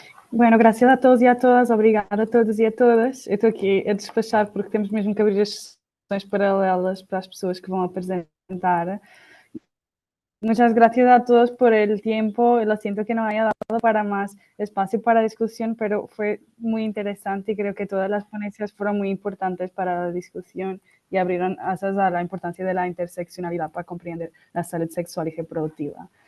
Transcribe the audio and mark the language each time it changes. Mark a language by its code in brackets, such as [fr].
[es] Bueno, gracias a todos y a todas, [pt] obrigada a todos [es] y a todas. [pt] Eu estou aqui a despachar porque temos mesmo que abrir as sessões paralelas para as pessoas que vão apresentar. [es] Muchas gracias a todos por el tiempo. Lo siento que no haya dado para más espacio para discusión, pero fue muy interesante y creo que todas las ponencias fueron muy importantes para la discusión y abrieron asas a la importancia de la interseccionalidad para comprender la salud sexual y reproductiva.